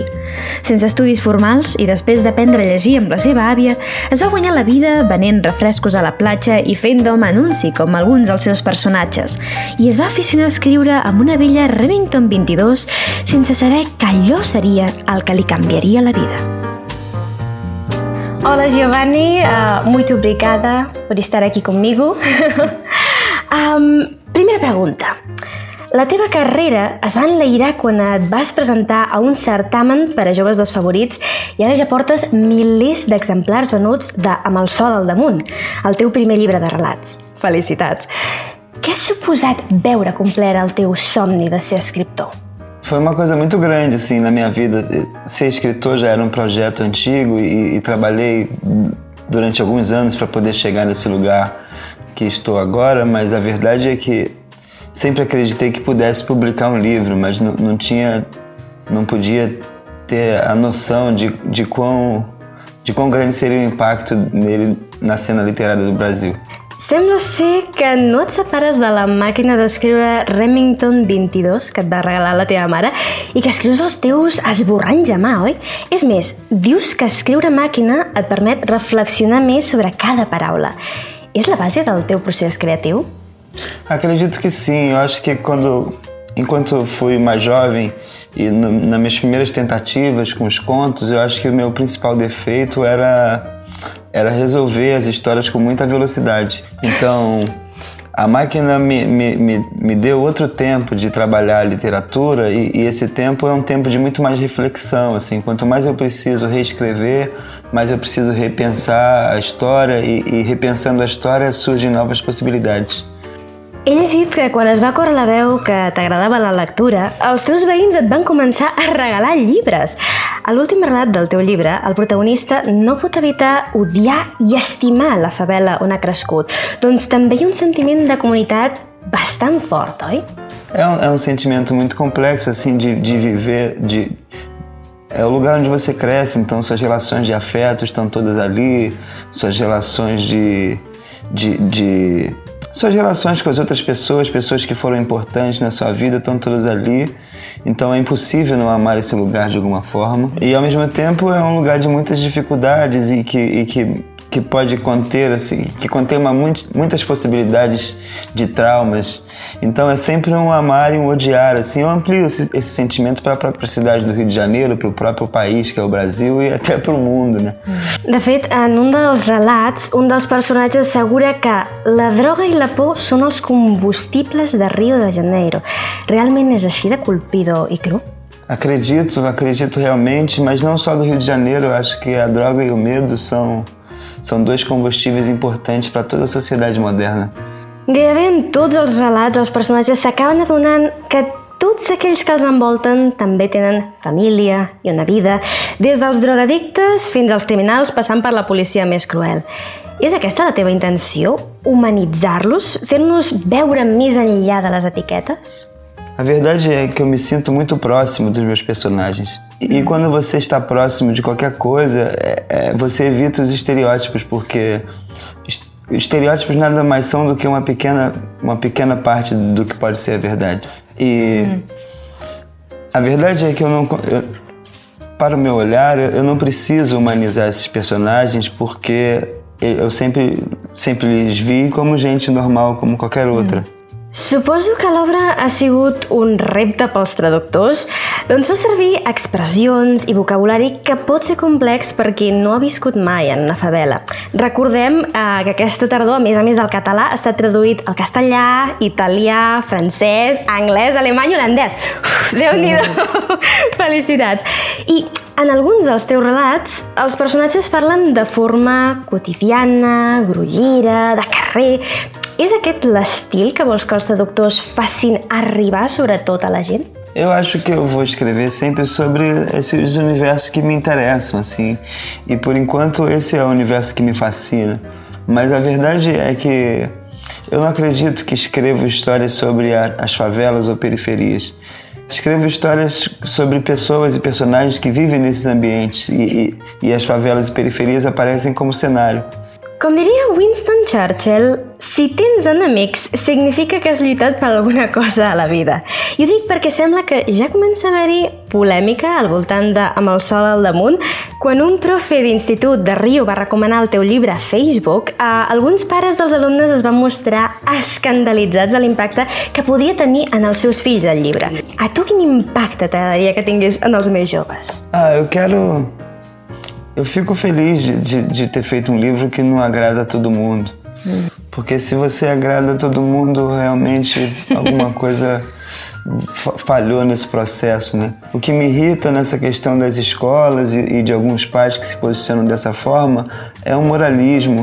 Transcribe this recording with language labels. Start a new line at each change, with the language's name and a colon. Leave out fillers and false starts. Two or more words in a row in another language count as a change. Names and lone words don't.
Catalan: Sense estudis formals i després d'aprendre a llegir amb la seva àvia, es va guanyar la vida venent refrescos a la platja i fent d'home anunci com alguns dels seus personatges, i es va aficionar a escriure amb una vella Remington 22 sense saber que allò seria el que li canviaria la vida.
Spanish: Hola Giovanni,
Portuguese: muito obrigada
Spanish: por estar aquí conmigo.
Catalan: Primera pregunta. La teva carrera es va enlairar quan et vas presentar a un certamen per a joves desfavorits i ara ja portes milers d'exemplars venuts de Amb el sol al damunt, el teu primer llibre de relats. Felicitats! Què ha suposat veure complert el teu somni de ser escriptor?
Portuguese: Foi uma coisa muito grande assim na minha vida. Ser escritor já era um projeto antigo e trabalhei durante alguns anos para poder chegar nesse lugar que estou agora, mas a verdade é que sempre acreditei que pudesse publicar um livro, mas não podia ter a noção de quão grande seria o impacto nele na cena literária do Brasil.
Catalan: Sembla ser que no et separes de la màquina d'escriure Remington 22 que et va regalar la teva mare i que escrius els teus esborranys a mà, oi? És més, dius que escriure a màquina et permet reflexionar més sobre cada paraula. És la base del teu procés creatiu?
Portuguese: Acredito que sim. Eu acho que enquanto fui mais jovem e nas minhas primeiras tentativas com os contos, eu acho que o meu principal defeito era resolver as histórias com muita velocidade. Então, a máquina me deu outro tempo de trabalhar a literatura e esse tempo é um tempo de muito mais reflexão. Assim, quanto mais eu preciso reescrever, mais eu preciso repensar a história e repensando a história surgem novas possibilidades.
Catalan: He llegit que quan es va córrer la veu que t'agradava la lectura, els teus veïns et van començar a regalar llibres. A l'últim relat del teu llibre, el protagonista no pot evitar odiar i estimar la favela on ha crescut. Doncs també hi ha un sentiment de comunitat bastant fort, oi?
Portuguese: É um sentimento muito complexo, assim, de viver, é o lugar onde você cresce, então suas relações de afeto estão todas ali, suas relações suas relações com as outras pessoas que foram importantes na sua vida estão todas ali, então é impossível não amar esse lugar de alguma forma. E ao mesmo tempo é um lugar de muitas dificuldades e que pode conter, assim, que contém muitas possibilidades de traumas. Então é sempre um amar e um odiar, assim. Eu amplio esse sentimento para a própria cidade do Rio de Janeiro, para o próprio país, que é o Brasil, e até para o mundo, né?
Catalan: De fet, en un dels relats, un dels personatges assegura que la droga i la por són els combustibles de Rio de Janeiro. Realment és així de colpidor i cru?
Portuguese: Acredito realmente, mas não só do Rio de Janeiro. Eu acho que a droga e o medo são dois combustíveis importantes para toda a sociedade moderna.
Catalan: Gairebé en tots els relats els personatges s'acaben adonant que tots aquells que els envolten també tenen família i una vida, des dels drogadictes fins als criminals passant per la policia més cruel. És aquesta la teva intenció? Humanitzar-los? Fer-nos veure més enllà de les etiquetes?
Portuguese: A verdade é que eu me sinto muito próximo dos meus personagens. E quando você está próximo de qualquer coisa, você evita os estereótipos, porque estereótipos nada mais são do que uma pequena parte do que pode ser a verdade. E a verdade é que para o meu olhar, eu não preciso humanizar esses personagens, porque eu sempre lhes vi como gente normal, como qualquer outra.
Catalan: Suposo que l'obra ha sigut un repte pels traductors, doncs fa servir expressions i vocabulari que pot ser complex per qui no ha viscut mai en una favela. Recordem que aquesta tardor, a més del català, ha estat traduït al castellà, italià, francès, anglès, alemany i holandès. Déu-n'hi-do! Felicitats! I en alguns dels teus relats, els personatges parlen de forma quotidiana, grollera, de carrer. És aquest l'estil que vols que els traductors facin arribar, sobretot, a la gent?
Portuguese: Eu acho que eu vou escrever sempre sobre esses universos que me interessam, assim. E por enquanto esse é o universo que me fascina. Mas a verdade é que eu não acredito que escrevo histórias sobre as favelas ou periferias. Escrevo histórias sobre pessoas e personagens que vivem nesses ambientes e as favelas e periferias aparecem como cenário.
Catalan: Com diria Winston Churchill, si tens enemics significa que has lluitat per alguna cosa a la vida. I ho dic perquè sembla que ja comença a haver-hi polèmica al voltant de Amb el sol al damunt. Quan un profe d'institut de Rio va recomanar el teu llibre a Facebook, alguns pares dels alumnes es van mostrar escandalitzats de l'impacte que podia tenir en els seus fills el llibre. A tu quin impacte t'agradaria que tingués en els més joves?
Portuguese: Eu fico feliz de ter feito um livro que não agrada a todo mundo. Porque se você agrada a todo mundo, realmente alguma coisa falhou nesse processo, né? O que me irrita nessa questão das escolas e de alguns pais que se posicionam dessa forma é um moralismo.